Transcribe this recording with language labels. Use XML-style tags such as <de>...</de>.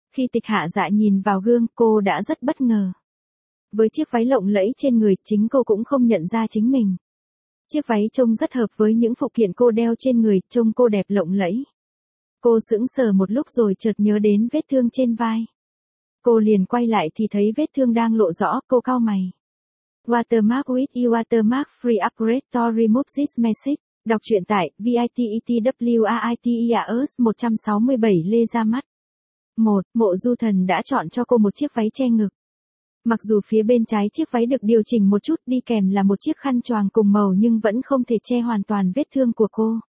<vi>Khi Tịch Hạ Dạ nhìn vào gương, cô đã rất bất ngờ. Với chiếc váy lộng lẫy trên người, chính cô cũng không nhận ra chính mình. Chiếc váy trông rất hợp với những phụ kiện cô đeo trên người, trông cô đẹp lộng lẫy. Cô sững sờ một lúc rồi chợt nhớ đến vết thương trên vai. Cô liền quay lại thì thấy vết thương đang lộ rõ, cô cau mày.</vi> <en>Watermark with you watermark free upgrade to remove this message.</en> <vi>Đọc truyện tại VITETWAITEAS 167 lê ra mắt. 1. Mộ Du Thần đã chọn cho cô một chiếc váy che ngực. Mặc dù phía bên trái chiếc váy được điều chỉnh một chút, đi kèm là một chiếc khăn choàng cùng màu nhưng vẫn không thể che hoàn toàn vết thương của cô.</vi>